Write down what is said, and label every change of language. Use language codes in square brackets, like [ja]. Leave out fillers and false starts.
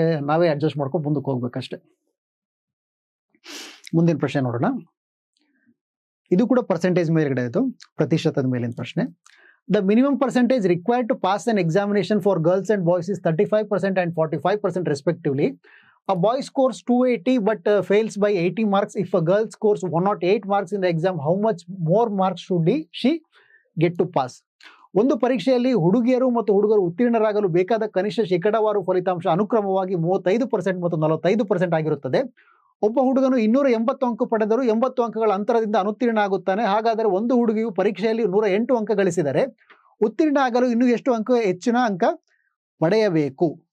[kn] ನಾವೇ ಅಡ್ಜಸ್ಟ್ ಮಾಡ್ಕೊಂಡು ಮುಂದಕ್ಕೆ ಹೋಗ್ಬೇಕಷ್ಟೆ. ಮುಂದಿನ ಪ್ರಶ್ನೆ ನೋಡೋಣ. ಇದು ಕೂಡ ಪರ್ಸೆಂಟೇಜ್ ಮೇಲ್ಗಡೆ ಇದು, ಪ್ರತಿಶತದ ಮೇಲಿನ ಪ್ರಶ್ನೆ. [en] The minimum percentage required to pass an examination for girls and boys is 35% and 45% respectively. A boy scores 280 but fails by 80 marks. If a girl scores 108 marks in the exam, how much more marks should she get to pass? [kn] ಒಂದು ಪರೀಕ್ಷೆಯಲ್ಲಿ ಹುಡುಗಿಯರು ಮತ್ತು ಹುಡುಗರು ಉತ್ತೀರ್ಣರಾಗಲು ಬೇಕಾದ ಕನಿಷ್ಠ ಶೇಕಡಾವಾರು ಫಲಿತಾಂಶ ಅನುಕ್ರಮವಾಗಿ 35% ಮತ್ತು 45% ಆಗಿರುತ್ತದೆ. ಒಬ್ಬ ಹುಡುಗನು 280 ಅಂಕ ಪಡೆದರೂ 80 ಅಂಕಗಳ ಅಂತರದಿಂದ ಅನುತ್ತೀರ್ಣ ಆಗುತ್ತಾನೆ. ಹಾಗಾದರೆ ಒಂದು ಹುಡುಗಿಯು ಪರೀಕ್ಷೆಯಲ್ಲಿ 108 ಅಂಕ ಗಳಿಸಿದರೆ ಉತ್ತೀರ್ಣ ಆಗಲು ಇನ್ನೂ ಎಷ್ಟು ಹೆಚ್ಚಿನ ಅಂಕ ಪಡೆಯಬೇಕು?